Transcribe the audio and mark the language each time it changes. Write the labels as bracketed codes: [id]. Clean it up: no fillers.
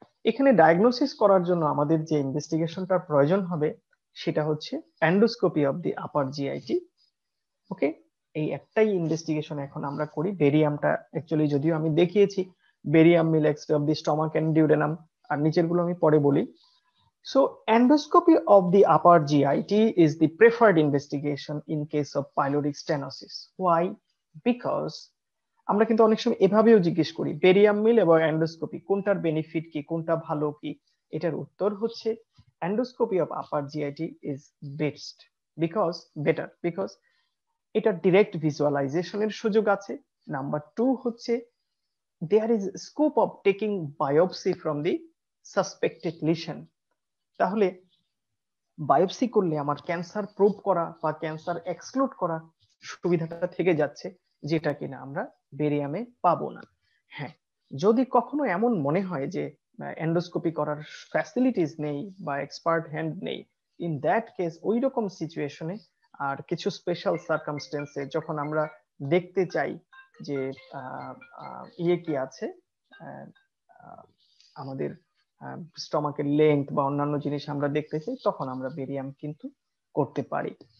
[bn] এখানে ডায়াগনোসিস করার জন্য আমাদের যে ইনভেস্টিগেশনটার প্রয়োজন হবে সেটা হচ্ছে endoscopy of the upper GIT. ওকে, এই একটাই ইনভেস্টিগেশন এখন আমরা করি। বেরিয়ামটা অ্যাকচুয়ালি যদিও আমি দেখিয়েছি, barium mill x-ray of the stomach and duodenum, আর নিচের গুলো আমি পরে বলি। [en] So endoscopy of the upper GIT is the preferred investigation in case of pyloric stenosis. Why? [bn] Because আমরা কিন্তু অনেক সময় এভাবেও জিজ্ঞেস করি বেরিয়াম মিল এবং এন্ডোস্কোপি কোনটার বেনিফিট কি, কোনটা ভালো কি। এটার উত্তর হচ্ছে [en] endoscopy of upper GIT is best, because better, [bn] because এটা ডিরেক্ট ভিজুয়ালাইজেশনের সুযোগ আছে। নাম্বার 2 হচ্ছে [en] there is scope of taking biopsy from the suspected lesion. [bn] তাহলে বায়োপসি করলে আমার ক্যান্সার প্রুভ করা বা ক্যান্সার এক্সক্লুড করা সুবিধাটা থেকে যাচ্ছে, যেটা কিনা আমরা বেরিয়ামে পাবো না। হ্যাঁ, যদি কখনো এমন মনে হয় যে এন্ডোস্কোপি করার ফ্যাসিলিটিস নেই বা এক্সপার্ট হ্যান্ড নেই, [en] in that case [bn] ওই রকম সিচুয়েশনে আর কিছু স্পেশাল সার্কামস্টেন্সে যখন আমরা দেখতে চাই যে ইয়ে কি আছে, আমাদের স্টমাকের লেন্থ বা অন্যান্য জিনিস আমরা দেখতে চাই, তখন আমরা বেরিয়াম কিন্তু করতে পারি।